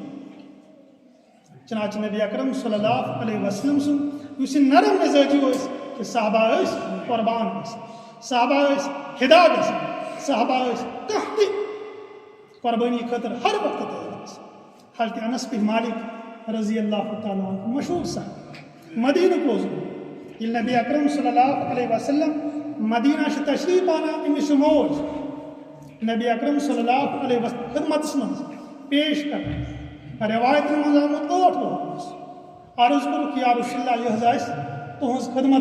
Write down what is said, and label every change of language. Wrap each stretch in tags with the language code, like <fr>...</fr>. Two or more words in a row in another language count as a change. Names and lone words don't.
<ks>چنانچہ نبی اکرم</ks> <ar>صلی اللہ علیہ وسلم</ar> <ks>سُنٛد یُس یہِ نرم مِزٲجی ٲسۍ کہِ صحابہ ٲسۍ قۄربان گژھان صحابہ ٲسۍ فِدا گژھان صحابہ ٲسۍ کانٛہہ تہِ قۄربٲنی خٲطرٕ ہر وقتہٕ تیار گژھان حضرت انس بن مالک</ks> <ar>رضی اللہ تعالیٰ عنہ</ar> <ks>مشہوٗر صحابی مدیٖنُک روزمُت ییٚلہِ نبی اکرم</ks> <ar>صلی اللہ علیہ وسلم</ar> <ks>مدیٖنہ چھِ تشریٖف اَنان أمِس چھُ موج نبی اکرم</ks> <ar>صلی اللہ علیہ</ar> <ks>وسلم خدمتس منٛز پیش کران رِوایتن منٛز آمُت 8 وُہُر عرض کوٚرُکھ</ks> <ar>یا رسول اللہ</ar> <ks>یہِ حظ آسہِ تُہٕنٛز خدمت</ks>